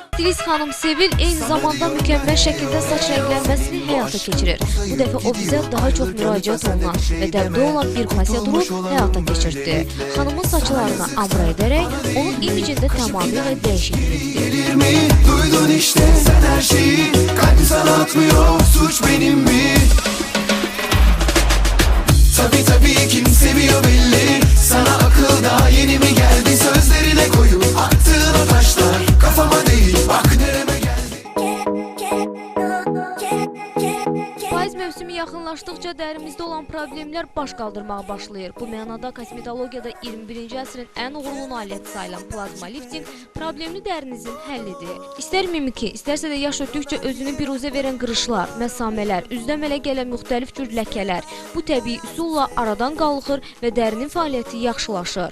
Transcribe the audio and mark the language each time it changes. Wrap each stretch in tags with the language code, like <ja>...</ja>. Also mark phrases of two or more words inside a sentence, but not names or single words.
<az>Filiz xanım Sevil eyni zamanda mükəmməl şəkildə saç rənglənməsini həyata keçirir. Bu dəfə o bizə daha çox müraciət olunan və dəbdə olan bir proseduru həyata keçirdi. Xanımın saçlarını amra edərək onun imicində tamamilə dəyişiklik etdi.</az> <tr>Duydun işte sen her şeyi, kalbi sana atmıyor, suç benim mi? Tabii kim seviyor belli, sana akıl daha yeni mi geldi? Sözlerine koyup attığın o taşlar kafama değil, bak nereme geldi.</tr> <az>Payız mövsümü yaxınlaşdıqca dərimizdə olan problemlər baş qaldırmağa başlayır. Bu mənada kosmetologiyada 21-ci əsrin ən uğurlu nailiyyəti sayılan plazma lifting problemli dərinizin həllidir. İstər mimiki, istərsə də yaş ötdükcə özünü biruzə verən qırışlar, məsamələr, üzdə əmələ gələn müxtəlif cür ləkələr bu təbii üsulla aradan qalxır və dərinin fəaliyyəti yaxşılaşır.</az>